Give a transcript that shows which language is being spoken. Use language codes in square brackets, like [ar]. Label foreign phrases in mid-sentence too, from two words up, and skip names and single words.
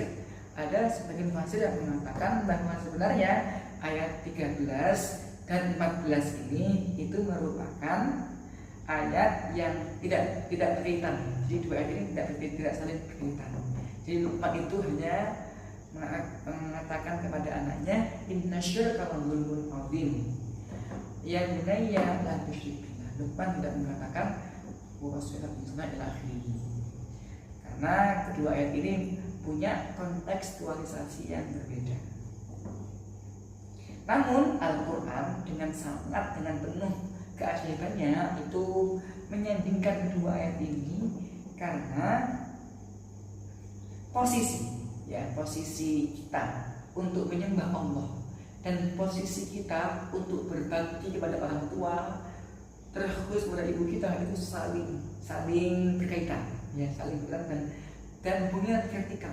[id] Ada sebagian mufassir yang mengatakan bahwa sebenarnya ayat 13 dan 14 ini itu merupakan ayat yang tidak berkaitan. Jadi dua ayat ini tidak saling berkaitan. Jadi Luqman itu hanya mengatakan kepada anaknya [ar] إن الشرك لظلم عظيم. يا بني لا تشرك بالله. [id] Luqman tidak mengatakan [ar] ووصفيات بسنا إلى آخره. [id] Karena kedua ayat ini punya kontekstualisasi yang berbeda. Namun Al-Quran dengan penuh keajaibannya itu menyandingkan kedua ayat ini karena posisi kita untuk menyembah Allah dan posisi kita untuk berbakti kepada orang tua, terkhusus kepada ibu kita, itu saling berkaitan, ya saling berkaitan dan hubungan vertikal.